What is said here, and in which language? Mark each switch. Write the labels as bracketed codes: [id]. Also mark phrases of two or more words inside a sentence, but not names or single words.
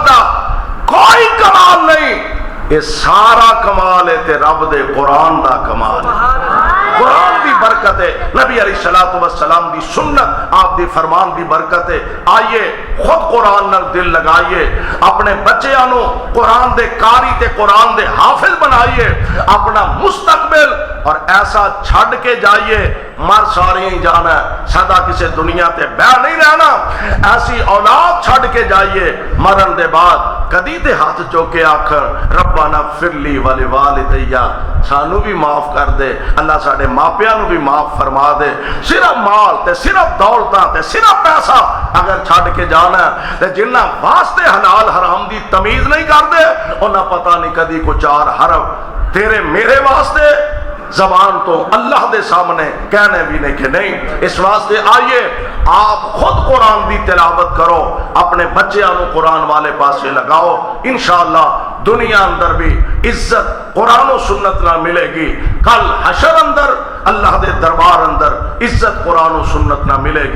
[pa] دا کوئی کمال نہیں یہ سارا کمال ہے تے رب دے قرآن دا کمال ہے قرآن دی برکت ہے نبی علیہ السلام دی سنت آپ دی فرمان دی برکت ہے آئیے خود قرآن نال دل لگائیے اپنے بچیاں نو قرآن دے قاری تے قرآن دے حافظ بنائیے اپنا مستقبل اور ایسا چھڑ کے جائیے مر سارے ہی جانا ہے، سدا کسی دنیا تے بہ نہیں رہنا. ایسی اولاد چھڑ کے جائیے مرن دے بعد کدی تے ہاتھ چوکے آکھن [ar] ربنا اغفر لی ولوالدیا، [pa] سانو بھی معاف کر دے اللہ، ساڈے ماپیاں نو بھی معاف فرما دے. صرف مال تے صرف دولتاں تے صرف پیسہ اگر چھڑ کے جانا ہے تے جنہ واسطے حلال حرام دی تمیز نہیں کرتے انہاں پتہ نہیں کدی کو چار حرف تیرے میرے واسطے زبان تو اللہ دے سامنے کہنے بھی نہیں کہ نہیں. اس واسطے آئیے آپ خود قرآن دی تلاوت کرو، اپنے بچیاں نو قرآن والے پاسے لگاؤ، انشاءاللہ دنیا اندر بھی عزت قرآن و سنت نہ ملے گی، کل حشر اندر اللہ دے دربار اندر عزت قرآن و سنت نہ ملے گی.